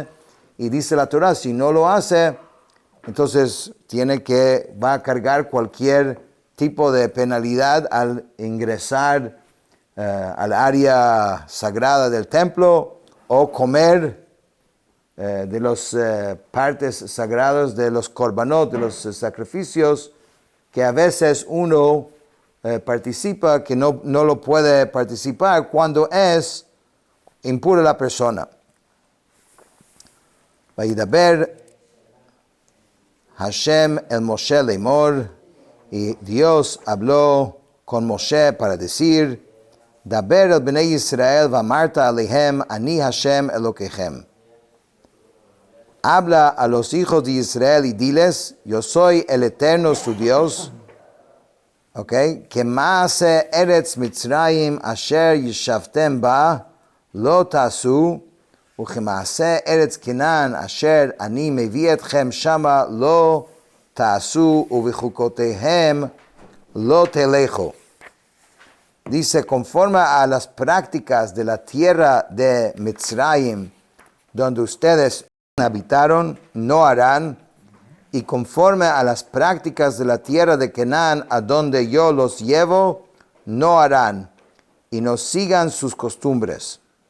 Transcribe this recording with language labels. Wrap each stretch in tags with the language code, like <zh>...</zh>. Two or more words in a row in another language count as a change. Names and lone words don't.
<es>Y dice la Torah, si no lo hace, entonces va a cargar cualquier tipo de penalidad al ingresar al área sagrada del templo o comer de las partes sagradas de los korbanot, de los sacrificios, que a veces uno participa, que no lo puede participar cuando es impura la persona.</es> <he>וידבר ה' אל משה לאמר,</he> <es>y Dios habló con Moshe para decir,</es> <he>דבר אל בני ישראל ואמרת אלהם אני ה' אלקיכם.</he> <es>Habla a los hijos de Israel y diles, yo soy el eterno su Dios.</es> <he>כמעשה ארץ מצרים אשר ישבתם בה לא תעשו, וכמעשה ארץ כנען אשר אני מביא אתכם שמה לא תעשו ובחוקותיהם לא תלכו.</he> <es>Dice, conforme a las prácticas de la tierra de Mitzrayim, donde ustedes habitaron, no harán, y conforme a las prácticas de la tierra de Canaán, a donde yo los llevo, no harán, y no sigan sus costumbres.</es>